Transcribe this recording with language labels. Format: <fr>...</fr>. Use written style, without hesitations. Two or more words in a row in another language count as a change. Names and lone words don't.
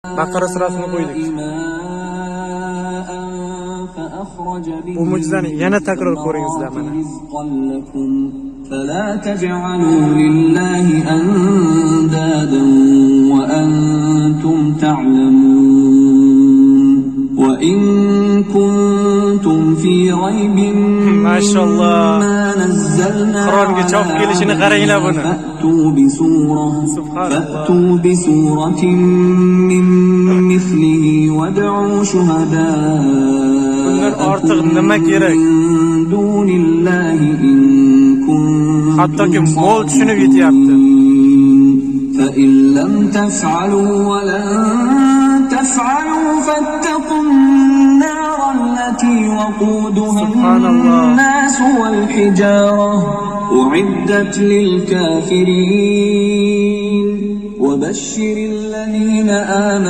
<uz>Baqara surasini qo'ydik. Bu mo'jizani yana takror ko'ringizlar mana.</uz> <ar>فلا تجعلوا لله أندادا وأنتم تعلمون وإن كنتم في ريب ما شاء الله ما نزلنا</ar> <uz>قرآنga chop kelishini qaranglar buni.</uz> <ar>فأتوا بسورة من مثله وادعوا</ar> <uz>Bundan ortiq nima kerak?</uz> <ar>من دون الله إن</ar> <uz>Hattoki mol tushunib yetyapti.</uz> <ar>فإن لم تفعلوا ولن تفعلوا فاتقوا النار التي وقودها الناس والحجارة أعدت للكافرين وبشر الذين آمنوا</ar>